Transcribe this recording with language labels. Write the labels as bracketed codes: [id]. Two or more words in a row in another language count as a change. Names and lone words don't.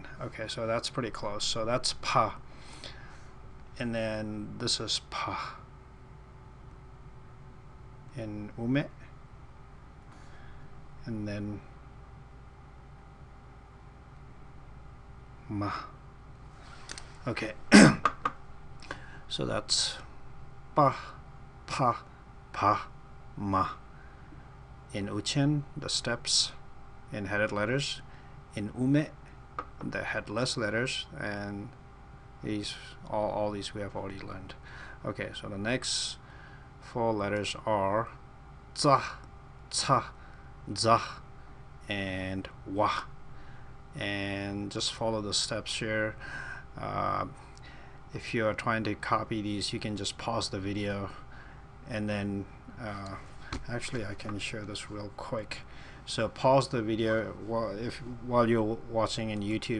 [en] Okay, so that's pretty close. So that's pa, and then this is pa in ume, and then ma. Okay, so that's pa, pa, pa, ma. In uchen, the steps in headed letters. In ume, the headless letters, and these all these we have already learned. Okay, so the next 4 letters are za, ca, za, and wa. And just follow the steps here. If you are trying to copy these, you can just pause the video, and then actually I can share this real quick. So pause the video while you're watching in YouTube.